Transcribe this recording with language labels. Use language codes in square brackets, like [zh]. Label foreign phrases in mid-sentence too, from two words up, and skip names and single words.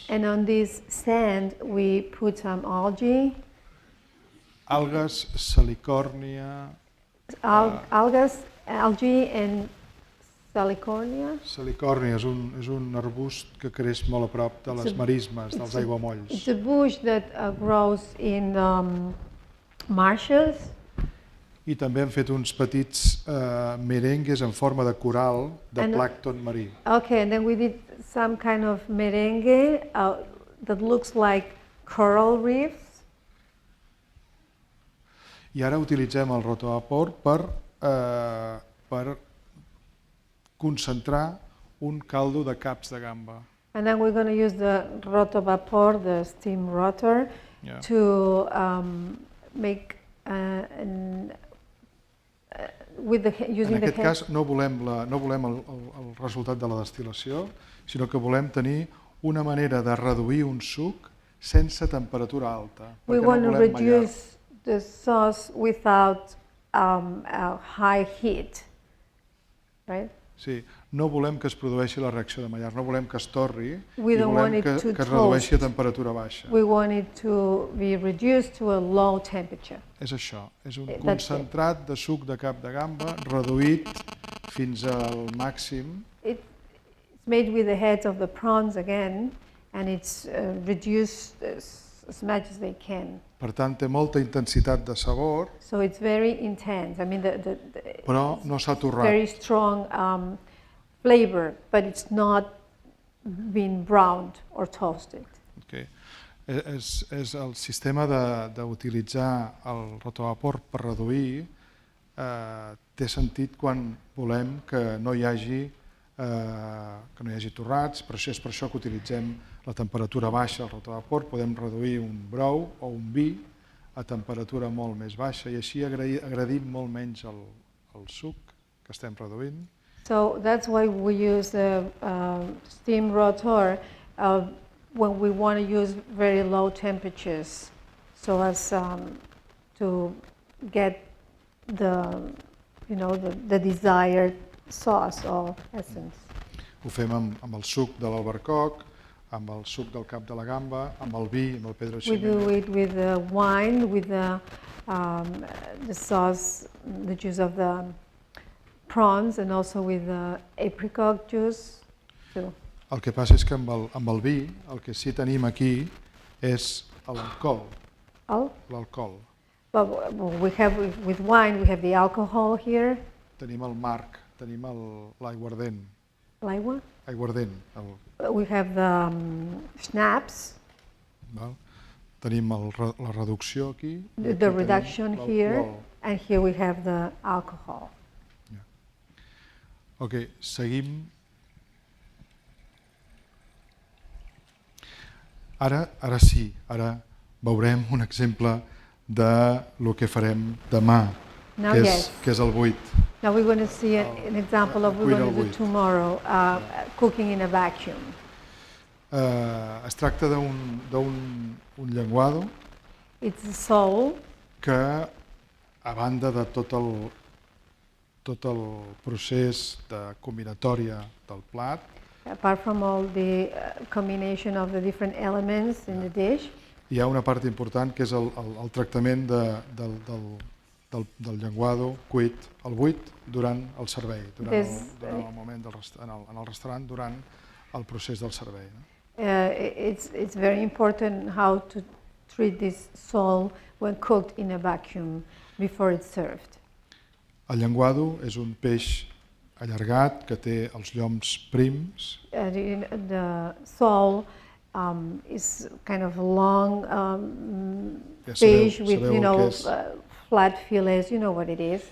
[en] and on this sand we put some algae, salicòrnia, algae and Salicornia. [ca] Salicornia és un arbust que creix molt a prop de les marismes, dels aiguamolls. [en] It's a bush that grows in marshes. [ca] I també hem fet uns petits merengues en forma de coral de plàncton marí. [en] Okay, and then we did some kind of merengue that looks like coral reefs. [ca] I ara utilitzem el rotovapor per concentrar un caldo de caps de gamba. [en] And then we're going to use the rotovapor, the steam rotor, to make using [ca] en aquest cas no volem el resultat de la destil·lació, sinó que volem tenir una manera de reduir un suc sense temperatura alta. [en] We want to reduce the sauce without a high heat, right? [ca] Sí, no volem que es produeixi la reacció de mallar, no volem que es torri i [en] don't want [ca] volem [en] it [ca] que [en] to [ca] es redueixi a temperatura baixa. [en] We want it to be reduced to a low temperature. [ca] És això, és un concentrat de suc de cap de gamba reduït fins al màxim. [en] It's made with the heads of the prawns again, and it's reduced as much as they can. [ca] Per tant, té molta intensitat de sabor, [en] So it's very intense. I mean, [ca] però no s'ha torrat. [en] very strong flavor, but it's not been browned or toasted. Okay. [ca] És el sistema d'utilitzar el rotovapor per reduir té sentit quan volem que no hi hagi torrats, però és per això que utilitzem la temperatura baixa al rotovapor, podem reduir un brou o un vi a temperatura molt més baixa i així agredim molt menys el suc que estem reduint. [en] So that's why we use the steam rotor when we want to use very low temperatures, so as to get the desired sauce or essence. [ca] Ho fem amb el suc de l'albercoc, amb el suc del cap de la gamba, amb el vi, amb el pedro [en] We do ximeno. it with the wine, with the sauce, the juice of the prawns, and also with the apricot juice too. [ca] El que passa és que amb el vi el que sí tenim aquí és l'alcohol. L'alcohol. [en] But we have with wine, we have the alcohol here. [ca] Tenim el marc, tenim l'aiguardent. L'aigua. Aiguardent. [en] We have the schnapps. [ca] Val? Tenim la reducció aquí. [en] The reduction here, and here we have the alcohol. [ca] Ok, seguim. Ara sí, ara veurem un exemple de lo que farem demà, que és el buit. [en] Now we're going to see an example of what we're going to do tomorrow, cooking in a vacuum. [ca] Es tracta d'un llenguado. [en] It's a sole. [ca] Que, a banda de tot el procés de combinatòria del plat, [en] apart from all the combination of the different elements in the dish, [ca] hi ha una part important que és el tractament del llenguado cuit, el buit, durant el servei, durant el moment en el restaurant, durant el procés del servei. [en] It's very important how to treat this sole when cooked in a vacuum before it's served. El llenguado és un peix allargat que té els lloms prims. The sole is kind of a long fish with, flat fillets. You know what it is.